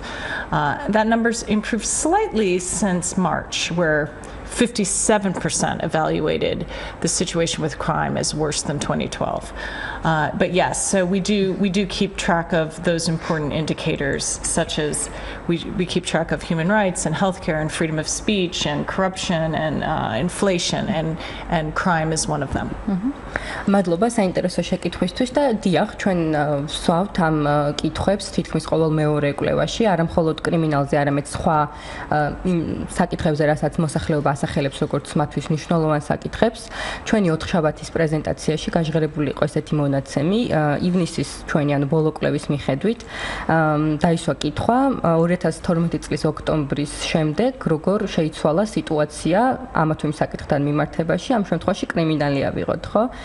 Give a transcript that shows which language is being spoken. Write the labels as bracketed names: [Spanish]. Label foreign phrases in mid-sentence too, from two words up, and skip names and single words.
[English] That number's improved slightly since March, where 57% evaluated the situation with crime as worse than 2012. But yes, so we do keep track of those important indicators, such as we keep track of human rights and healthcare and freedom of speech and corruption and inflation, and crime is one of them. [Georgian] მადლობა საინტერესო შეკითხვისთვის და დიახ, ჩვენ ვსვავთ ამ კითხვებს თითქმის ყოველ მეორე კვლევაში, არა მხოლოდ კრიმინალზე, არამედ სხვა საკითხებზე, რასაც მოსახლეობა ასახელებს როგორც მათთვის მნიშვნელოვან საკითხებს. ჩვენი 4 შაბათის პრეზენტაციაში გაჟღერებული იყო ესეთი მონაცემი, ივნისის ჩვენი ანუ ბოლო კვლევის მიხედვით დაისვა კითხვა 2012 წლის ოქტომბრის შემდეგ, როგორ შეიცვალა სიტუაცია ამა თუ იმ საკითხთან მიმართებაში, ამ შემთხვევაში კრიმინალი ავიღოთ, ხო?